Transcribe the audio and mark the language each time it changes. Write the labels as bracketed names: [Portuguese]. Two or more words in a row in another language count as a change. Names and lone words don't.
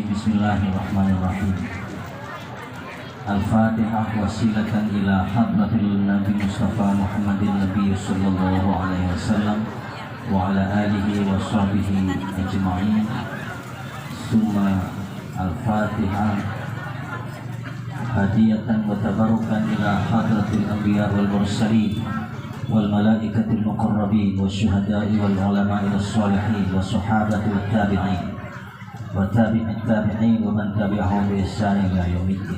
[Arabic] Bismillahirrahmanirrahim. الفاتحة وسيلة إلى حضرة النبي المصطفى محمد نبي صلى الله عليه وسلم وعلى آله وصحبه أجمعين. ثم الفاتحة هدية وتبركا إلى حضرة الأنبياء والمرسلين والملائكة المقربين والشهداء والعلماء الصالحين والصحابة التابعين وتابعي التابعين ومن تبعهم بإحسان إلى يوم الدين.